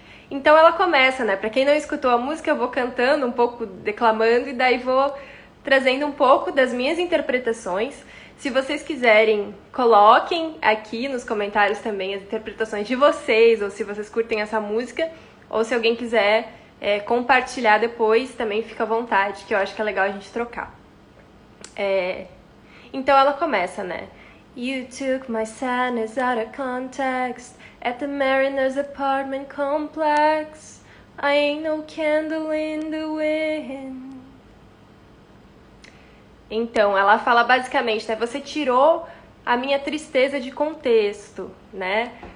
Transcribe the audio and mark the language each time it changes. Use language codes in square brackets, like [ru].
[pt] Então ela começa, né? Pra quem não escutou a música, eu vou cantando um pouco, declamando, e daí vou trazendo um pouco das minhas interpretações. Se vocês quiserem, coloquem aqui nos comentários também as interpretações de vocês, ou se vocês curtem essa música, ou se alguém quiser compartilhar depois, também fica à vontade, que eu acho que é legal a gente trocar. Então ela começa, né? [en] You took my sadness out of context at the Mariner's Apartment Complex. I ain't no candle in the wind. [pt] Então, ela fala basicamente, né? Você tirou a minha tristeza de contexto, né?